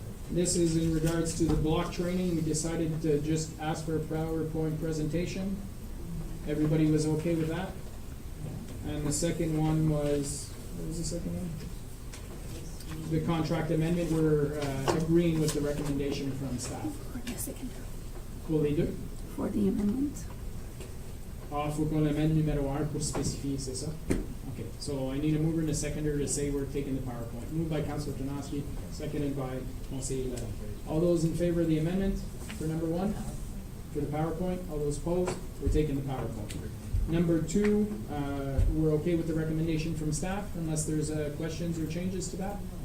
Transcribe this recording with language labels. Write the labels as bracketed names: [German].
[English] This is in regards to the block training. We decided to just ask for a PowerPoint presentation. Everybody was okay with that? And the second one was, what was the second one? The contract amendment, we're agreeing with the recommendation from staff. For the second, [French] Pour les deux? [English] for the amendment. [French] Ah, faut qu'on l'amène numéro 1 pour spécifier, c'est ça? [English] Okay, so I need a mover and a seconder to say we're taking the PowerPoint. Moved by Councilor Tonoski, seconded by Conseiller Levin. All those in favor of the amendment for number 1? For the PowerPoint? All those opposed? We're taking the PowerPoint. Number 2, we're okay with the recommendation from staff, unless there's questions or changes to that?